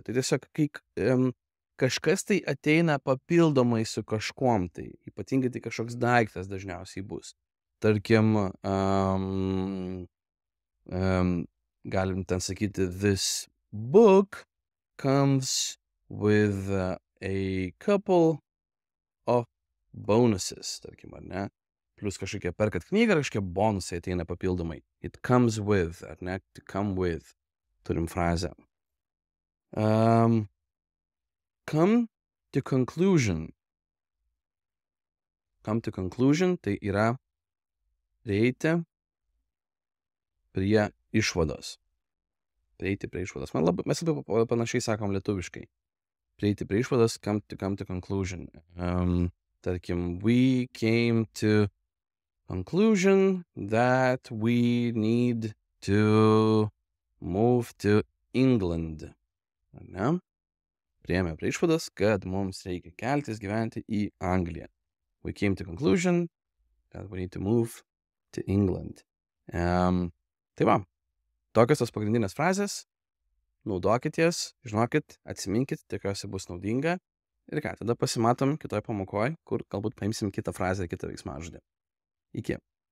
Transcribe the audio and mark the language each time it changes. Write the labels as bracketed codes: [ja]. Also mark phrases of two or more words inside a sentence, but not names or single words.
[lt] Tai tiesiog, kai kažkas tai ateina papildomai su kažkuom, tai ypatingai tai kažkoks daiktas dažniausiai bus. Tarkim, galim ten sakyti, [en] this book comes with a couple of bonuses, [lt] tarkim, ar ne? Plus kažkokie perkat knygą, kažkokie bonusai ateina papildomai. [en] It comes with, [lt] ar ne? [en] To come with. [lt] Turim frazę. [en] Come to conclusion. Come to conclusion, [lt] tai yra prieiti prie išvados. Prieiti prie išvados. Mes labai panašiai sakom lietuviškai. Prieiti prie išvados, [en] come to conclusion. Tarkim, we came to conclusion that we need to move to England. [lt] Ar ne? Priėmė prie išvados, kad mums reikia keltis gyventi į Angliją. [en] We came to conclusion that we need to move to England. [lt] Tai va, tokios tos pagrindinės frazės. Naudokit jas, žinokit, atsiminkit, tikiuosi bus naudinga. Ir ką, tada pasimatom kitoj pamokoj, kur galbūt paimsim kitą frazę, kitą veiksmažodį. Iki.